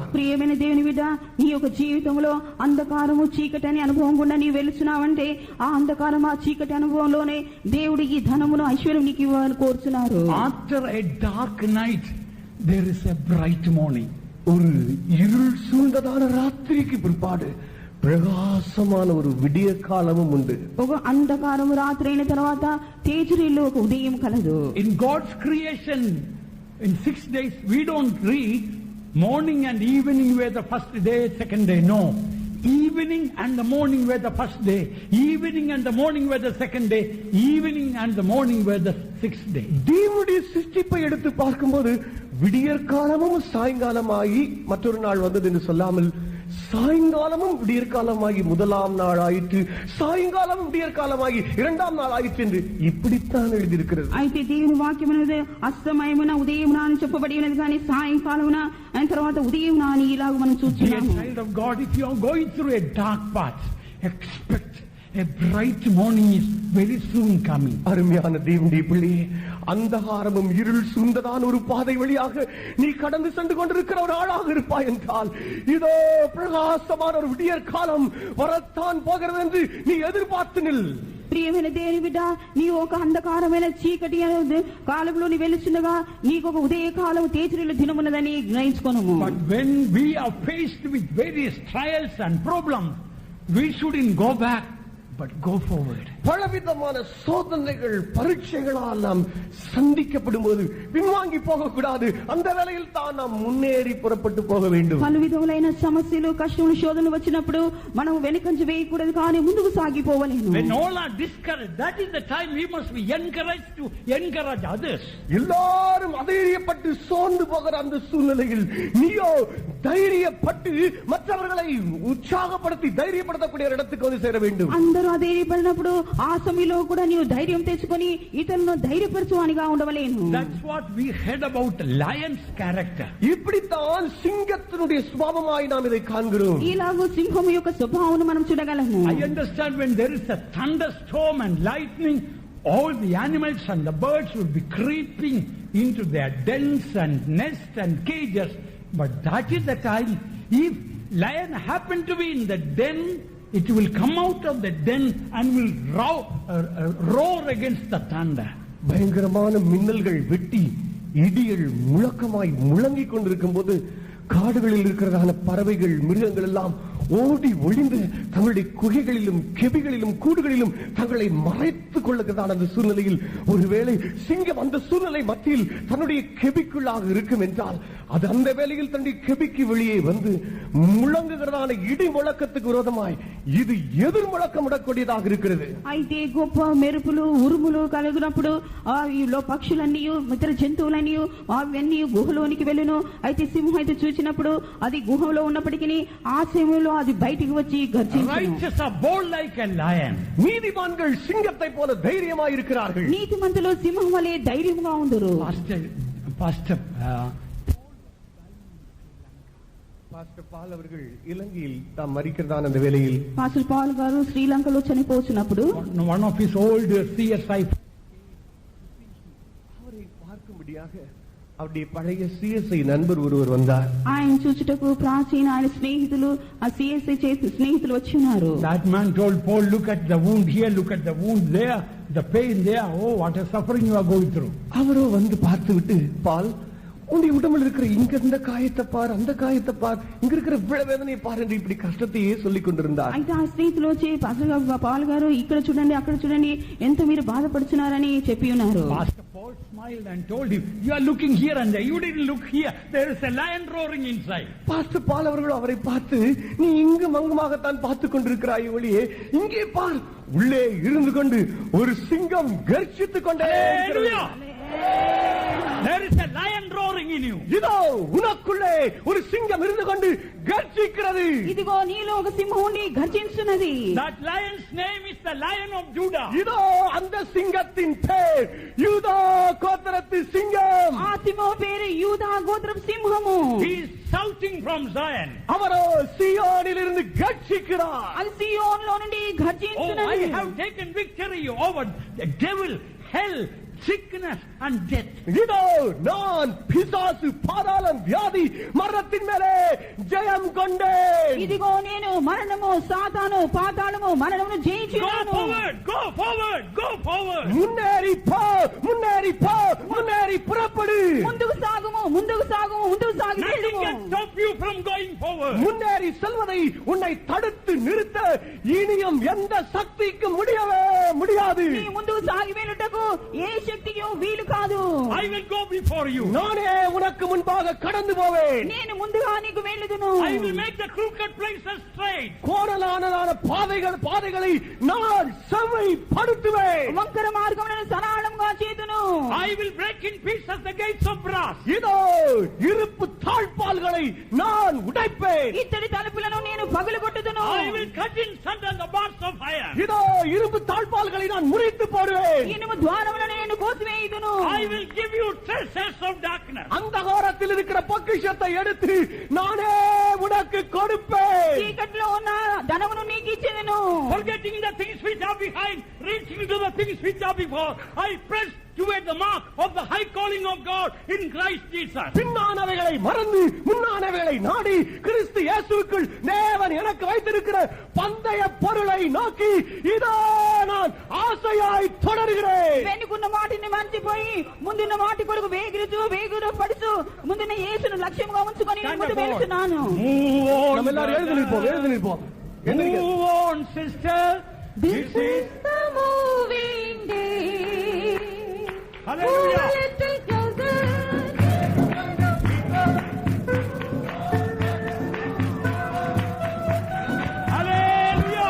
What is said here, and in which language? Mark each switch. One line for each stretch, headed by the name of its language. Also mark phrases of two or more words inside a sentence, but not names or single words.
Telugu: ప్రియమైన దేవుని బిడ్డ, నీ యొక్క జీవితంలో అంధకారము చీకటి అనే అనుభవం గుండా నీవు వెళుచున్నావంటే ఆ అంధకారం ఆ చీకటి అనుభవంలోనే దేవుడు ఈ ధనమును ఐశ్వర్యం నీకు ఇవ్వాలని కోరుచున్నారు.
English: After a dark night, there is a bright morning.
Tamil: ஒரு இருள் சூழ்ந்ததான ராத்திரிக்கு பிற்பாடு பிரகாசமான ஒரு விடிய காலமும் உண்டு.
Telugu: ఒక అంధకారము రాత్రి అయిన తర్వాత తేజరిలో ఒక ఉదయం కలదు.
English: In God's creation, in 6 days, we don't read morning and evening were the first day, second day. No. Evening and the morning were the first day. Evening and the morning were the second day. Evening and the morning were the 6th day.
Tamil: தேவனுடைய சிருஷ்டிப்பை எடுத்து பார்க்கும்போது விடியற் காலமும் சாயங்காலமாகி மற்றொரு நாள் வந்தது என்று சொல்லாமல் சாயங்காலமும் விடியற்காலமாகி முதலாம் நாள் ஆயிற்று, சாயங்காலமும் விடியற்காலமாகி இரண்டாம் நாள் ஆயிற்று என்று இப்படித்தான் எழுதியிருக்கிறது.
Telugu: అయితే దేవుని వాక్యం అనేది అస్తమయమున ఉదయమున అని చెప్పబడి ఉన్నది, కానీ సాయంకాలమున అయిన తర్వాత ఉదయమున అని ఇలాగ మనం
English: Dear
Telugu: చూస్తున్నాము.
English: child of God, if you are going through a dark path, expect a bright morning is very soon coming.
Tamil: அருமையான தேவனுடைய பிள்ளையே, அந்தகாரமும் இருள் சூழ்ந்ததான ஒரு பாதை வழியாக நீ கடந்து சென்று கொண்டிருக்கிற ஒரு ஆளாக இருப்பாய் என்றால் இதோ பிரகாசமான ஒரு விடியற் காலம் வரத்தான் போகிறது என்று நீ எதிர்பார்த்து நில்.
Telugu: ప్రియమైన దేవుని బిడ్డ, నీవు ఒక అంధకారమైన చీకటి అనేది కాలంలో నీ వెలుచుండగా నీకు ఒక ఉదయ కాలం తేజరిలో దినమున్నదని గ్రహించుకోను.
English: But when we are faced with various trials and problems, we shouldn't go back, but go forward.
Tamil: பலவிதமான சோதனைகள் பரீட்சைகளால் நாம் சந்திக்கப்படும் போது பின்வாங்கி போகக்கூடாது. அந்த வேளையில் தான் நாம் முன்னேறி புறப்பட்டு போக வேண்டும்.
Telugu: పలు విధములైన సమస్యలు కష్టములు శోధనలు వచ్చినప్పుడు మనం వెనుకంజ వేయకూడదు, కానీ ముందుకు సాగిపోవలేను.
English: When all are discouraged, that is the time we must be encouraged to encourage others.
Tamil: எல்லாரும் அதைரியப்பட்டு சோர்ந்து போகிற அந்த சூழ்நிலையில் நீயோ தைரியப்பட்டு மற்றவர்களை உற்சாகப்படுத்தி தைரியப்படுத்தக்கூடிய இடத்துக்கு வந்து சேர வேண்டும்.
Telugu: అందరూ అధైర్యపడినప్పుడు ఆ సమయంలో కూడా నీవు ధైర్యం తెచ్చుకొని ఇతరులను ధైర్యపరచువానిగా ఉండవలేను.
English: That's what we heard about lion's character.
Tamil: இப்படித்தான் சிங்கத்தினுடைய சுபாவமாய் நாம் இதை காண்கிறோம்.
Telugu: ఇలాగూ సింహం యొక్క స్వభావం మనం చూడగలము.
English: I understand when there is a thunderstorm and lightning, all the animals and the birds will be creeping into their dens and nests and cages. But that is the time, if lion happen to be in the den, it will come out of the den and will roar against the thunder.
Tamil: பயங்கரமான மின்னல்கள் வெட்டி இடிகள் முழக்கமாய் முழங்கிக் கொண்டிருக்கும் போது காடுகளில் இருக்கிறதான பறவைகள் மிருகங்கள் எல்லாம் ஓடி ஒளிந்து தங்களுடைய குகைகளிலும் கெபிகளிலும் கூடுகளிலும் தங்களை மறைத்துக் கொள்ளுகிறதான அந்த சூழ்நிலையில் ஒருவேளை சிங்கம் அந்த சூழ்நிலை மத்தியில் தன்னுடைய கெபிக்குள்ளாக இருக்கும் என்றால் அது அந்த வேளையில் தன்னுடைய கெபிக்கு வெளியே வந்து முழங்குகிறதான இடி முழக்கத்துக்கு விரோதமாய் இது எதிர் முழக்கமிடக்கூடியதாக இருக்கிறது.
Telugu: అయితే గొప్ప మెరుపులు ఉరుములు కలిగినప్పుడు ఆలో పక్షులన్నీ ఇతర జంతువులన్నీ అవన్నీ గుహలోనికి వెళ్ళును. అయితే సింహం అయితే చూచినప్పుడు అది గుహలో ఉన్నప్పటికీ ఆ సమయంలో అది బయటికి వచ్చి గర్జించును.
English: Righteous are bold like a lion.
Tamil: நீதிமான்கள் சிங்கத்தை போல தைரியமாய் இருக்கிறார்கள்.
Telugu: నీతిమంతులు సింహం వలె ధైర్యంగా ఉందరు.
English: Pastor
Tamil: பால் அவர்கள் இலங்கையில் தாம் மரிக்கிறதான அந்த வேளையில்
Telugu: పాస్టర్ పాల్ గారు శ్రీలంకలో చనిపోతున్నప్పుడు
English: one of his old CSI
Tamil: அவரை பார்க்கும்படியாக அவருடைய பழைய சிஎஸ்ஐ நண்பர் ஒருவர் வந்தார்.
Telugu: ఆయన చూచుటకు ప్రాచీన ఆయన స్నేహితులు ఆ సిఎస్ఐ చేసి స్నేహితులు వచ్చి ఉన్నారు.
English: That man told Paul, look at the wound here, look at the wound there, the pain there. Oh, what a suffering you are going through.
Tamil: அவரோ வந்து பார்த்து விட்டு, பால் உன்னுடைய உடம்பில் இருக்கிற இங்க இந்த காயத்தை பார், அந்த காயத்தை பார், இங்க இருக்கிற வேதனையை பார் என்று இப்படி கஷ்டத்தையே சொல்லிக் கொண்டிருந்தார்.
Telugu: అయితే ఆ స్నేహితులు వచ్చి పాల్ గారు ఇక్కడ చూడండి అక్కడ చూడండి ఎంత మీరు బాధపడుతున్నారని చెప్పి ఉన్నారు.
English: Pastor Paul smiled and told him, you are looking here and there, you didn't look here, there is a lion roaring inside.
Tamil: பாஸ்டர் பால் அவர்கள் அவரை பார்த்து, நீ இங்கு மங்குமாகத்தான் பார்த்துக் கொண்டிருக்கிறாய் ஒளியே, இங்கே பார், உள்ளே இருந்து கொண்டு ஒரு சிங்கம் கர்ஜித்துக் கொண்டே
English: there is a lion roaring in you.
Tamil: இதோ உனக்குள்ளே ஒரு சிங்கம் இருந்து கொண்டு கர்ஜிக்கிறது.
Telugu: ఇదిగో నీలో ఒక సింహం ఉండి గర్జించున్నది.
English: That lion's name is the Lion of Judah.
Tamil: இதோ அந்த சிங்கத்தின் பேர் யூதா கோத்திரத்து சிங்கம்.
Telugu: ఆ సిమో పేరు యూదా గోత్రం సింహము.
English: He is shouting from Zion.
Tamil: அவரோ சீயோனிலிருந்து கர்ஜிக்கிறார்.
Telugu: అది సియోనులో నుండి Oh, గర్జించుచున్నది.
English: I have taken victory over the devil, hell, sickness and death.
Tamil: இதோ நான் பிசாசு, பாதாளம், வியாதி, மரணத்தின் மேலே ஜெயம் கொண்டேன்.
Telugu: ఇదిగో నేను మరణము, సాతాను, పాతాళము, మరణమును
English: Go
Telugu: జయించున్నాను.
English: forward, go forward, go forward.
Tamil: முன்னேறி போ, முன்னேறி போ, முன்னேறி புறப்படு.
Telugu: ముందుకు సాగుము, ముందుకు సాగుము, ముందుకు సాగి
English: Nothing
Telugu: వెళ్ళుము.
English: can stop you from going forward.
Tamil: முன்னேறி செல்வதை உன்னை தடுத்து நிறுத்த இனியும் எந்த சக்திக்கும் முடியவே முடியாது.
Telugu: నీ ముందుకు సాగి వెళ్ళుటకు ఏ శక్తికి వీలు కాదు.
English: I will go before you.
Tamil: நானே உனக்கு முன்பாக கடந்து போவேன்.
Telugu: నేను ముందుగా నీకు వెళ్ళుదును.
English: I will make the crooked places straight.
Tamil: கோணலான பாதைகளை நான் செவ்வைப்படுத்துவேன்.
Telugu: వంకర మార్గములను సరళంగా చేతును.
English: I will break in pieces the gates of brass.
Tamil: இதோ இருப்பு தாழ்பால்களை நான் உடைப்பேன்.
Telugu: ఇత్తడి తలుపులను నేను పగులగొట్టుదును.
English: I will cut in sunder the bars of iron.
Tamil: இதோ இருப்பு தாழ்பால்களை நான் முறித்து போடுவேன்.
Telugu: ఇనుము ద్వారములను నేను కోసివేయుదును.
English: I will give you treasures of darkness.
Tamil: அந்தகாரத்தில் இருக்கிற பொக்கிஷத்தை எடுத்து நானே உனக்கு கொடுப்பேன்.
Telugu: చీకట్లో ఉన్న ధనమును నీకు ఇచ్చేదను.
English: Forgetting the things which are behind, reaching to the things which are before, I press toward the mark of the high calling of God in Christ Jesus.
Tamil: பின்னானவைகளை மறந்து முன்னானவைகளை நாடி கிறிஸ்து இயேசுவுக்குள் தேவன் எனக்கு வைத்திருக்கிற பந்தய பொருளை நோக்கி இதோ நான் ஆசையாய் தொடர்கிறேன்.
Telugu: వెనుకున్న మాటిని మర్చిపోయి ముందున్న మాటి కొరకు వేగుతూ పడుతూ ముందున్న యేసును లక్ష్యంగా ఉంచుకొని నేను ముందు వెళ్తున్నాను.
English: Move on,
Tamil: நம்ம எல்லாரும் எழுந்து நிற்போம்.
English: Move on, sister. This is the moving day. Hallelujah. Move a little closer. Hallelujah.